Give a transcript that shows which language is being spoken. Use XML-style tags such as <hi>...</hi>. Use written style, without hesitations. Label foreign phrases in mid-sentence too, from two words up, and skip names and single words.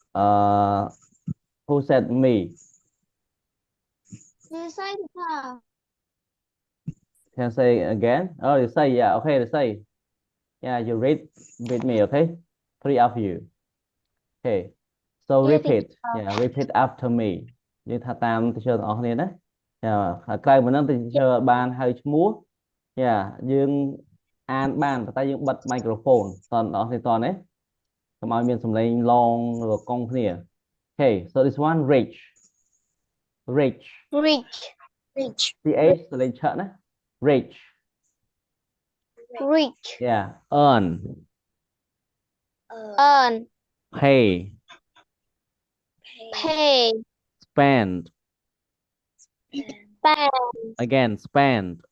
<en>who said me? You say teacher. Can I say again? Oh, you say, yeah, okay, you say. Yeah, you read with me, okay? 3 of you. Okay. So Yeah, repeat. teacher. Yeah, repeat after me.</en> <km>យើងថាតាម teacher ទាំងអស់គ្នាណា Yeah ហើយក្រៅពីហ្នឹង teacher បានហៅឈ្មោះ Yeah យើងអានបានប៉ុន្តែយើងបិទ microphone តើអ្នកនរគ្នាតើណាកុំឲ្យមានសំឡេងឡងឬកង់គ្នា</km> <en>Okay so this one rich Rich. Rich.</en> <km>ch សំឡេងឆណា rich</km> <en>Rich. Yeah earn Earn. pay Pay. spend Spend. again spend</en>